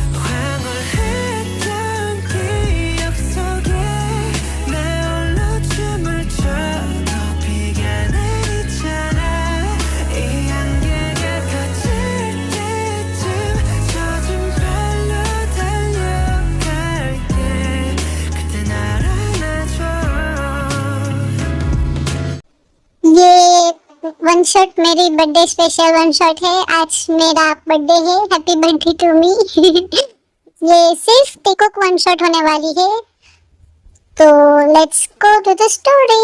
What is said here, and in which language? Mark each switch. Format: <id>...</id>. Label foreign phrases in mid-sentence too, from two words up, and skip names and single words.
<ko>황홀했던 기억 속에 내 홀로 춤을 춰도 비가 내리잖아. 이 안개가 걷힐 때쯤 젖은 발로 달려갈게. 그때 날 안아줘.</ko> <hi>ये</hi> <en>one shot</en> <hi>मेरी</hi> <en>birthday special one shot</en> <hi>है। आज मेरा बर्थडे है,</hi> <en>happy birthday to me.</en> <hi>ये सिर्फ</hi> <en>TikTok one shot</en> <hi>होने वाली है, तो</hi> <en>let's go to the story.</en>